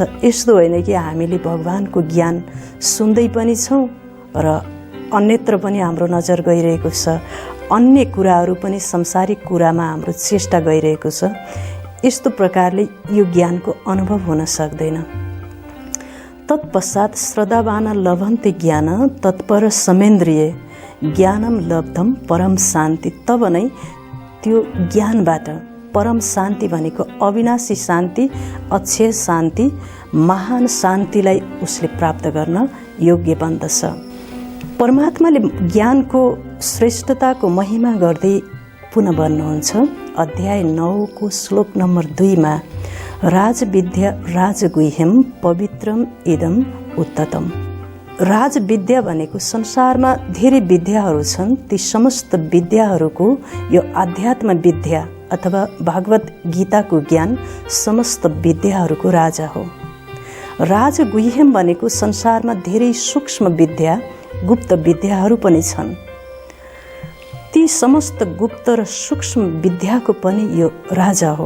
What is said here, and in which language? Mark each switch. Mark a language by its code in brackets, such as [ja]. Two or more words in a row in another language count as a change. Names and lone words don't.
[ne] यस्तो होइन कि हामीले भगवानको ज्ञान सुन्दै पनि छौँ र अन्यत्र पनि हाम्रो नजर गइरहेको छ, अन्य कुराहरू पनि सांसारिक कुरामा हाम्रो चेष्टा गइरहेको छ। यस्तो प्रकारले यो ज्ञानको अनुभव हुन सक्दैन। [sa] तत्पश्चात श्रद्धावान लभन्ते ज्ञान तत्पर समेन्द्रिय ज्ञानम लब्धम परम शान्ति। [ne] तब नै त्यो ज्ञानबाट परम शान्ति भनेको अविनाशी शान्ति, अक्षय शान्ति, महान शान्तिलाई उसले प्राप्त गर्न योग्य बन्दछ। परमात्माले ज्ञानको श्रेष्ठताको महिमा गर्दै पुनः भन्नुहुन्छ अध्याय 9 को श्लोक नम्बर 2 मा, [sa] राजविद्या राजगुह्यम पवित्रम इदम उत्ततम। [ne] राजविद्या भनेको संसारमा धेरै विद्याहरू छन्, ती समस्त विद्याहरूको यो आध्यात्म विद्या अथवा भागवत गीताको ज्ञान समस्त विद्याहरूको राजा हो। राजगुह्यम भनेको संसारमा धेरै सूक्ष्म विद्या, गुप्त विद्याहरू पनि छन्, ती समस्त गुप्त र सूक्ष्म विद्याको पनि यो राजा हो।